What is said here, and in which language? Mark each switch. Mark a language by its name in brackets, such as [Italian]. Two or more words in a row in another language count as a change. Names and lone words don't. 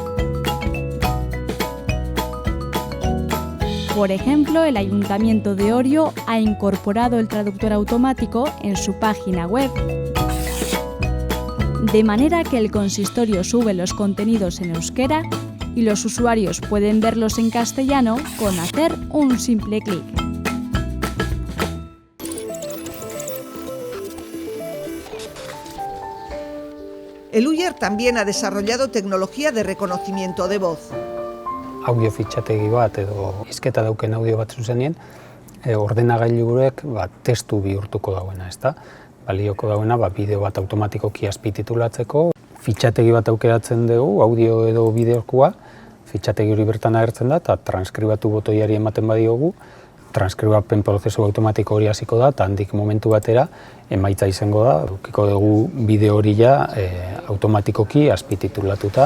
[Spanish] Por ejemplo, el Ayuntamiento de Orio ha incorporado el traductor automático en su página web, de manera que el consistorio sube los contenidos en euskera y los usuarios pueden verlos en castellano con hacer un simple clic. Elujar también ha desarrollado tecnología de reconocimiento de voz. [Basque] Audio fitxategi bat edo hizketa dauken audio bat zuzenien, ordenagailuek testu bihurtuko dauena, ezta? Balioko dauena bideo bat automatikoki azpititulatzeko, fitxategi bat aukeratzen dugu, audio edo bideokoa, fitxategi hori bertan agertzen da eta transkribatu botoiari ematen badiogu, transkribapen prozesu automatiko hori hasiko da eta handik momentu batera emaitza izango da, edukiko dugu bideo hori automatikoki azpititulatuta.